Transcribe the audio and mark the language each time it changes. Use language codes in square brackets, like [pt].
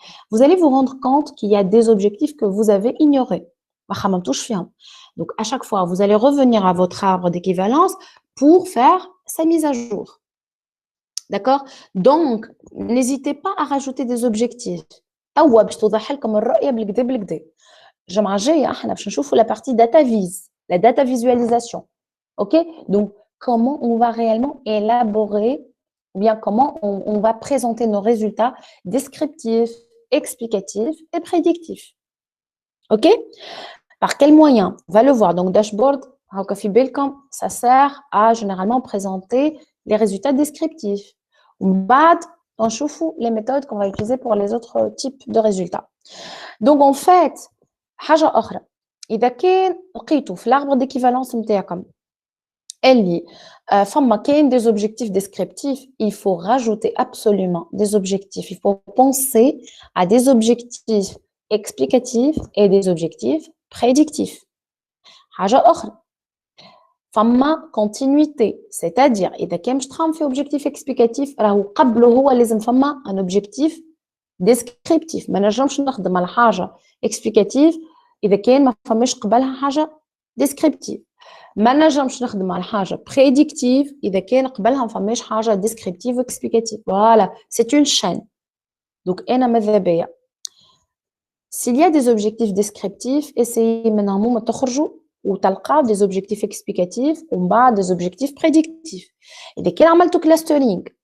[fr] Vous allez vous rendre compte qu'il y a des objectifs que vous avez ignorés. [ar] ما خممتوش فيهم. [fr] Donc à chaque fois vous allez revenir à votre arbre d'équivalence pour faire sa mise à jour. D'accord? Donc n'hésitez pas à rajouter des objectifs. [ar] توا باش توضح لكم الرؤيه بالكدا بالكدا. الجمعه الجايه احنا باش نشوفوا [fr] la partie data vis, la data visualisation. OK? Donc comment on va réellement élaborer ou bien comment on va présenter nos résultats descriptifs, explicatifs et prédictifs. OK? Par quel moyen? On va le voir. Donc, dashboard, ça sert à généralement présenter les résultats descriptifs. On chauffe les méthodes qu'on va utiliser pour les autres types de résultats. Donc, en fait, [ar] حاجة أخرى. إذا كان لقيتوا في [fr] l'arbre d'équivalence [ar] نتاعكم اللي فما كاين [fr] des objectifs descriptifs, il faut rajouter absolument des objectifs. Il faut penser à des objectifs explicatifs et des objectifs prédictifs. [ar] حاجة أخرى, فما [fr] continuité, c'est-à-dire [ar] إذا كان باش تخدم في [fr] objectif explicatif [ar] راهو قبله هو لازم فما [fr] un objectif descriptif. [ar] ما نجمش نخدم على حاجة explicative إذا كان ما فماش قبلها حاجة descriptive. ما نجمش نخدم على حاجه prédictive اذا كان قبلها ما فماش حاجه descriptive و explicative. [fr] Voilà, c'est une chaîne. Donc [ar] انا ماذا بيا [fr] s'il y a des objectifs descriptifs, essayez [ar] منهم تخرجوا وتلقاو [fr] des objectifs explicatifs [ar] ومن بعد [fr] des objectifs prédictifs. [ar] اذا كان عملتوا [fr] clustering